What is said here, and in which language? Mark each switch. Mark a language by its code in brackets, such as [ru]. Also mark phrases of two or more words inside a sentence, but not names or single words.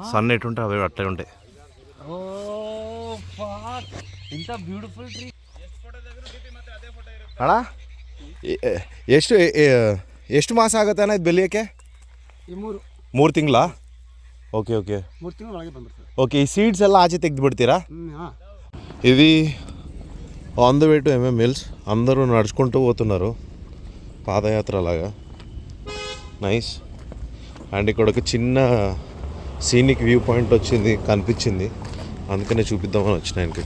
[te] సన్ ఎటుంటే అవి అట్లే ఉంటాయి. ఓ ఫక్, ఎంత [en] beautiful tree. [kn] ಅಣ್ಣ ಎಷ್ಟು ಮಾಸ ಆಗುತ್ತೆ ಅಣ್ಣ ಇದು ಬೆಳೆಯೋಕ್ಕೆ? 3 ತಿಂಗಳ. ಓಕೆ 3 ತಿಂಗಳ ಒಳಗೆ ಬಂದ್ಬಿಡ್ತದೆ. ಓಕೆ, ಈ ಸೀಡ್ಸ್ ಎಲ್ಲ ಆಚೆ ತೆಗೆದು ಬಿಡ್ತೀರಾ? [te] ఇది [en] on the way to [te] ఎంఎం మిల్స్. అందరూ నడుచుకుంటూ పోతున్నారు పాదయాత్ర లాగా. నైస్. అండ్ ఇక్కడ ఒక చిన్న [en] scenic view point [te] వచ్చింది, కనిపించింది, అందుకనే చూపిద్దామని వచ్చిన ఇంటికి.